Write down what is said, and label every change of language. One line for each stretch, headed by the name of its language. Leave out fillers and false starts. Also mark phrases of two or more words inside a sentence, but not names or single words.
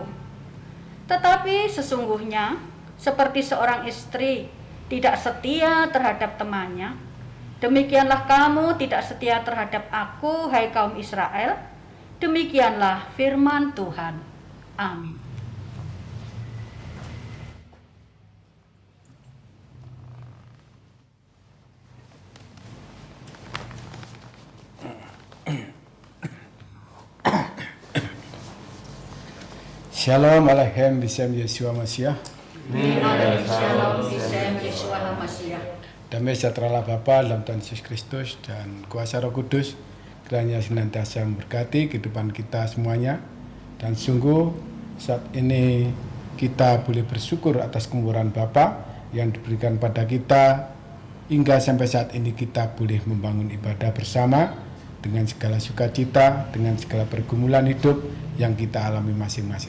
Indonesian: Tetapi sesungguhnya seperti seorang istri tidak setia terhadap temannya, demikianlah kamu tidak setia terhadap aku, hai kaum Israel. Demikianlah firman Tuhan. Amin.
Hebrew: שלום עליכם בשם ישוע משיח. שלום בשם ישוע משיח.
Indonesian: Damai sejahtera Bapa dalam Tuhan Yesus Kristus dan kuasa Roh Kudus kiranya senantiasa memberkati kehidupan kita semuanya. Dan sungguh saat ini kita boleh bersyukur atas kemurahan Bapa yang diberikan pada kita, hingga sampai saat ini kita boleh membangun ibadah bersama dengan segala sukacita, dengan segala pergumulan hidup yang kita alami masing-masing.